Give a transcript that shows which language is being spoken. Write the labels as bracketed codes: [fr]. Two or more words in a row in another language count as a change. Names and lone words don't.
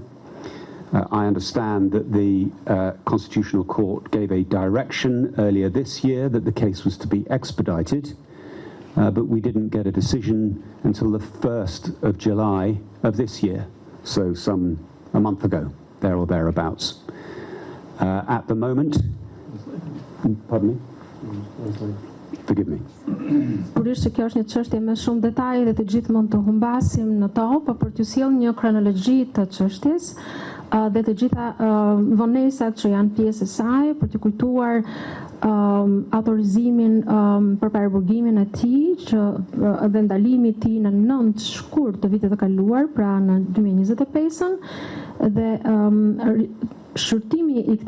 [en] I understand that the Constitutional Court gave a direction earlier this year that the case was to be expedited, but we didn't get a decision until the 1st of July of this year, so a month ago, there or thereabouts. At the moment, pardon me? Forgive me. [sq] Sigurisht që kjo është një çështje me shumë detaje dhe të gjithë mund të humbasim në to, por për t'ju sjellë një kronologji të çështjes dhe të gjitha vonesat që janë pjesë e saj, për t'ju kujtuar autorizimin për paraburgimin e tij dhe ndalimin e tij në 9 shkurt të vitit të kaluar, pra në 2025-ën, dhe shërtimi i këtij